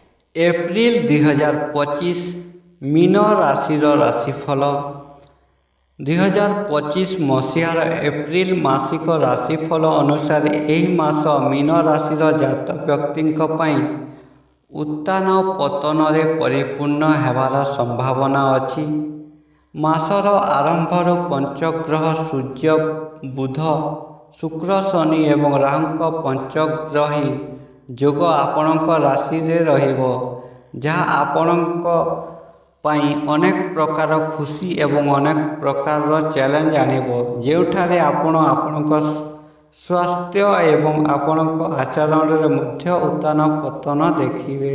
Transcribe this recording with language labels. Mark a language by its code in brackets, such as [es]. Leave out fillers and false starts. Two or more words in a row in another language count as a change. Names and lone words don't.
[or] ଏପ୍ରିଲ 2025 ମୀନ ରାଶି ରାଶିଫଳ 2025 ମସୀହାର ଏପ୍ରିଲ ମାସିକ ରାଶିଫଳ ଅନୁସାର ଏହି ମାସ ମୀନ ରାଶି ଜାତ ବ୍ୟକ୍ତି ଉତ୍ଥାନ ପତନ ରେ ପରିପୂର୍ଣ୍ଣ ହେବାର ସମ୍ଭାବନା ଅଛି। ମାସର ଆରମ୍ଭର ପଞ୍ଚଗ୍ରହ ସୂର୍ଯ୍ୟ ବୁଧ ଶୁକ୍ର ଶନି ଏବଂ ରାହୁ ପଞ୍ଚଗ୍ରହୀ ଯୋଗ ଆପଣଙ୍କ ରାଶି ରେ ରହିବ, ଜହାଁ ଆପଣଙ୍କ ପାଇଁ ଅନେକ ପ୍ରକାର ଖୁସି ଏବଂ ଅନେକ ପ୍ରକାର ଚ୍ୟାଲେଞ୍ଜ ଆଣିବ, ଯେଉଁଥିରେ ଆପଣ ଆପଣଙ୍କ ସ୍ୱାସ୍ଥ୍ୟ ଏବଂ ଆପଣଙ୍କ ଆଚରଣ ରେ ମଧ୍ୟ ଉତ୍ଥାନ ପତନ ଦେଖିବେ।